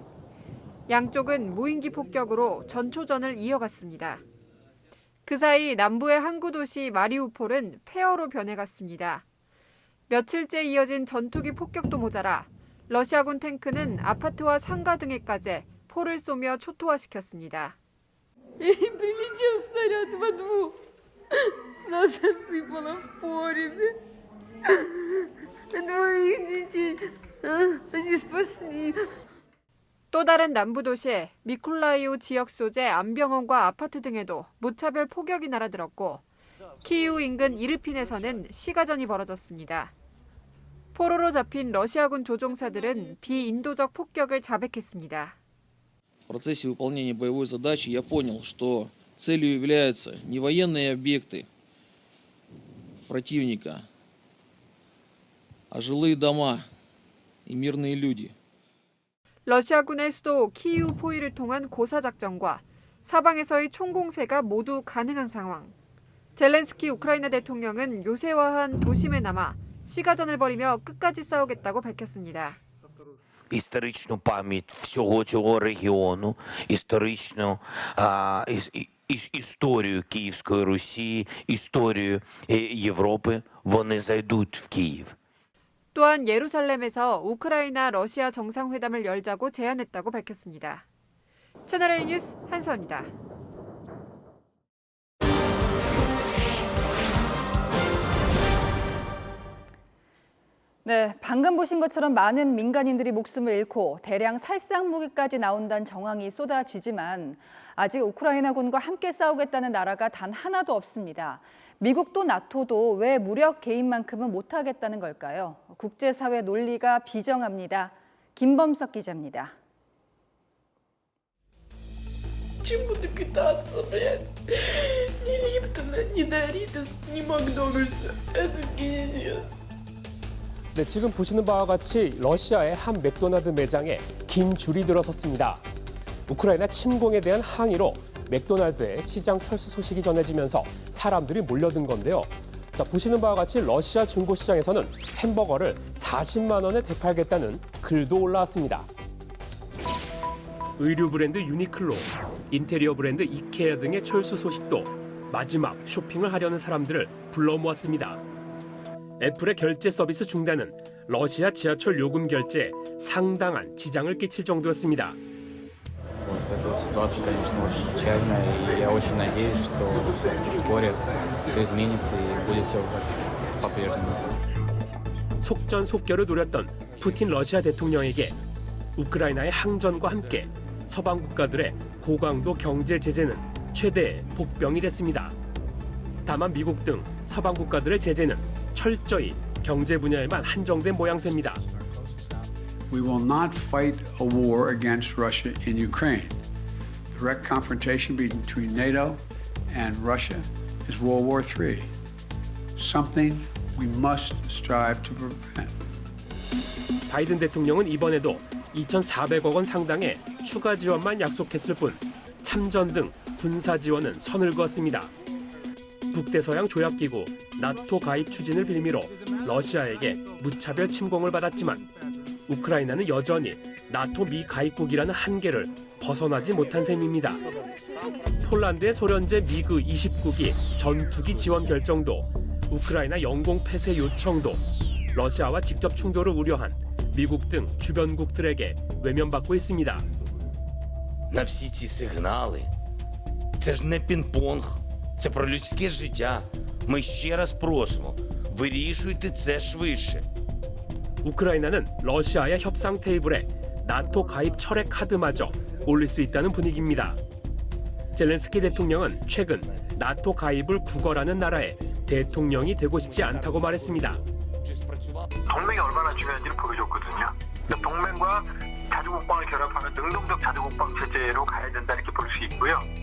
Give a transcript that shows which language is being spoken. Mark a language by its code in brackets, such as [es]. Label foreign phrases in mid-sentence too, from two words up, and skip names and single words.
[ko] 양쪽은 무인기 폭격으로 전초전을 이어갔습니다. 그 사이 남부의 항구 도시 마리우폴은 폐허로 변해갔습니다. 며칠째 이어진 전투기 폭격도 모자라 러시아군 탱크는 아파트와 상가 등에까지 포를 쏘며 초토화시켰습니다. [ru] Прилетел снаряд во двор. Нас засыпало в погребе. Двоих детей они спасли. [ko] 또 또 다른 남부 도시 미콜라이오 지역 소재 암병원과 아파트 등에도 무차별 폭격이 날아들었고 키이우 인근 이르핀에서는 시가전이 벌어졌습니다. 포로로 잡힌 러시아군 조종사들은 비인도적 폭격을 자백했습니다. [ru] В процессе выполнения боевой задачи я понял, что целью являются не военные объекты противника, а жилые дома и мирные люди. [ko] 러시아군의 수도 키이우 포위를 통한 고사작전과 사방에서의 총공세가 모두 가능한 상황. 젤렌스키 우크라이나 대통령은 요새화한 도심에 남아 시가전을 벌이며 끝까지 싸우겠다고 밝혔습니다. [uk] Історичну пам'ять всього цього регіону, історичну історію Київської Русі, історію Європи, вони зайдуть в Київ. [ko] 또한 예루살렘에서 우크라이나 러시아 정상회담을 열자고 제안했다고 밝혔습니다. 채널A 뉴스 한수아입니다. 네, 방금 보신 것처럼 많은 민간인들이 목숨을 잃고 대량 살상 무기까지 나온다는 정황이 쏟아지지만 아직 우크라이나군과 함께 싸우겠다는 나라가 단 하나도 없습니다. 미국도 나토도 왜 무력 개입만큼은 못하겠다는 걸까요? 국제사회 논리가 비정합니다. 김범석 기자입니다. [ru] Чем буду питаться, блядь? Ни Липтона, ни Доритос, ни Макдональдса. Это пиздец. [ko] 네, 지금 보시는 바와 같이 러시아의 한 맥도날드 매장에 긴 줄이 들어섰습니다. 우크라이나 침공에 대한 항의로 맥도날드의 시장 철수 소식이 전해지면서 사람들이 몰려든 건데요. 자, 보시는 바와 같이 러시아 중고시장에서는 햄버거를 40만 원에 되팔겠다는 글도 올라왔습니다. 의류 브랜드 유니클로, 인테리어 브랜드 이케아 등의 철수 소식도 마지막 쇼핑을 하려는 사람들을 불러 모았습니다. 애플의 결제 서비스 중단은 러시아 지하철 요금 결제에 상당한 지장을 끼칠 정도였습니다. [ru] Эта ситуация, конечно, очень печальная, и я очень надеюсь, что вскоре все изменится и будет все по-прежнему. [ko] 속전속결을 노렸던 푸틴 러시아 대통령에게 우크라이나의 항전과 함께 서방 국가들의 고강도 경제 제재는 최대의 복병이 됐습니다. 다만 미국 등 서방 국가들의 제재는 철저히 경제 분야에만 한정된 모양새입니다. [en] We will not fight a war against Russia in Ukraine. Direct confrontation between NATO and Russia is World War III. Something we must strive to prevent. [ko] 바이든 대통령은 이번에도 2,400억 원 상당의 추가 지원만 약속했을 뿐 참전 등 군사 지원은 선을 그었습니다. 북대서양 조약기구 나토 가입 추진을 빌미로 러시아에게 무차별 침공을 받았지만 우크라이나는 여전히 나토 미가입국이라는 한계를 벗어나지 못한 셈입니다. 폴란드의 소련제 미그 29기 전투기 지원 결정도 우크라이나 영공 폐쇄 요청도 러시아와 직접 충돌을 우려한 미국 등 주변국들에게 외면받고 있습니다. [uk] На всі ці сигнали. Це ж не пінг-понг. Це про людське життя. Ми ще раз просимо, вирішуйте це швидше. [ko] 우크라이나는 러시아의 협상 테이블에 나토 가입 철회 카드마저 올릴 수 있다는 분위기입니다. 젤렌스키 대통령은 최근 나토 가입을 구걸하는 나라의 대통령이 되고 싶지 않다고 말했습니다. 동맹이 얼마나 중요한지를 보여줬거든요. 동맹과 자주국방을 결합하는 능동적 자주국방 체제로 가야 된다 이렇게 볼 수 있고요.